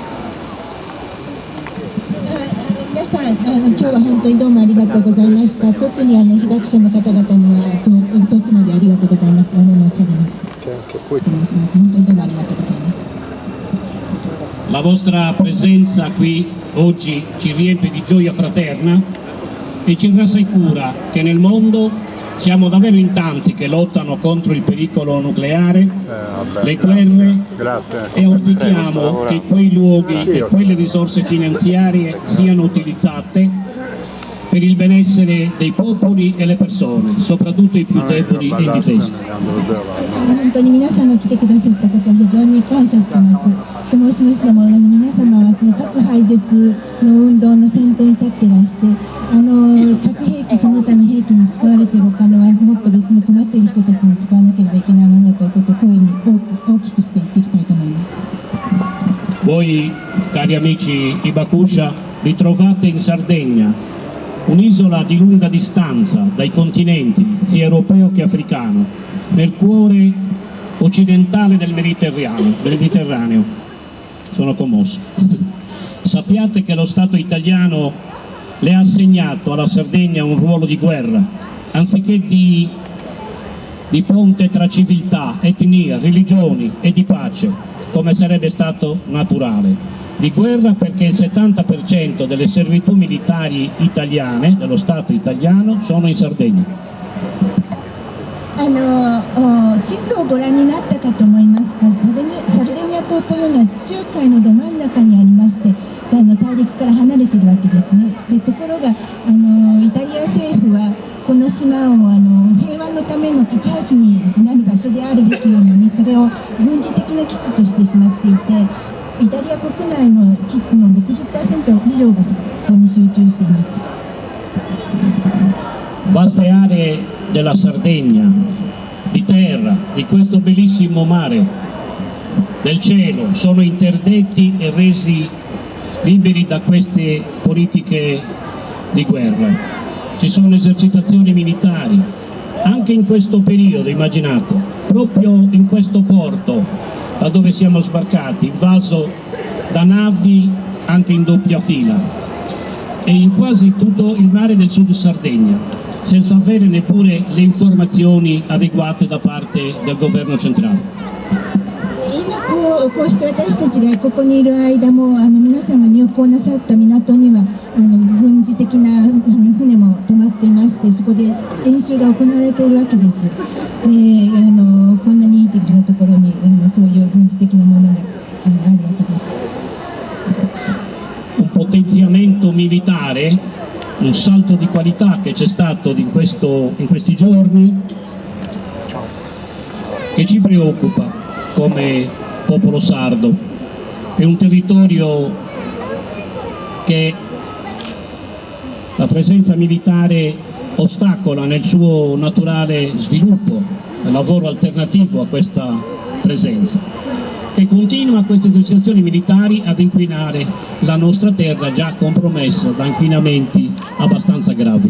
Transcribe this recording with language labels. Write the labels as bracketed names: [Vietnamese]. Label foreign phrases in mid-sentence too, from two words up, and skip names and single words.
[Japanese] 皆さん、今日は本当にどうもありがとうございました。特に被爆者の方々には遠くまでありがとうございます。申し上げます。本当にどうもありがとうございます。 [Italian] La vostra presenza qui oggi ci riempie di gioia fraterna e ci rassicura che nel mondo siamo davvero in tanti che lottano contro il pericolo nucleare, le guerre e auspichiamo che quei luoghi e quelle risorse finanziarie siano utilizzate per il benessere dei popoli e le persone, soprattutto i più deboli e indifesi. [Japanese] 本当に皆さんが来てくださったことを非常に感謝しています。と申しますのも、皆様はその核廃絶の運動の先頭に立っていらして、核兵器その他の兵器に使われているお金はもっと別に困っている人たちに使わなければいけないものだということを声に大きくしていっていきたいと思います。 [Italian] Voi, cari amici Ibakusha, vi trovate in Sardegna, un'isola di lunga distanza dai continenti, sia europeo che africano, nel cuore occidentale del Mediterraneo. Sono commosso. Sappiate che lo Stato italiano le ha assegnato alla Sardegna un ruolo di guerra anziché di ponte tra civiltà, etnie, religioni e di pace, come sarebbe stato naturale. Di guerra perché il 70% delle servitù militari italiane, dello Stato italiano, sono in Sardegna. [Japanese] 地図をご覧になったかと思いますが、サルデーニャ島というのは地中海のど真ん中にありまして、大陸から離れているわけですね。でところがイタリア政府はこの島を平和のための架け橋になる場所であるべきなのに、それを軍事的な基地としてしまっていて、イタリア国内の基地の 60% 以上がそこに集中しています。 [Italian] Vaste aree della Sardegna, di terra, di questo bellissimo mare, del cielo, sono interdetti e resi liberi da queste politiche di guerra. Ci sono esercitazioni militari, anche in questo periodo, immaginate, proprio in questo porto, da dove siamo sbarcati, invaso da navi anche in doppia fila, e in quasi tutto il mare del sud Sardegna, senza avere neppure le informazioni adeguate da parte del governo centrale. [Japanese] こうして私たちがここにいる間も皆さんが入港なさった港には軍事的な船も止まっていまして、そこで演習が行われているわけです。こんなにいい敵のところにそういう軍事的なものがあるわけです。 [Italian] Un potenziamento militare, un salto di qualità che c'è stato in questi giorni, che ci preoccupa come popolo sardo. È un territorio che la presenza militare ostacola nel suo naturale sviluppo, nel lavoro alternativo a questa presenza, che continua queste esercitazioni militari ad inquinare la nostra terra già compromessa da inquinamenti abbastanza gravi.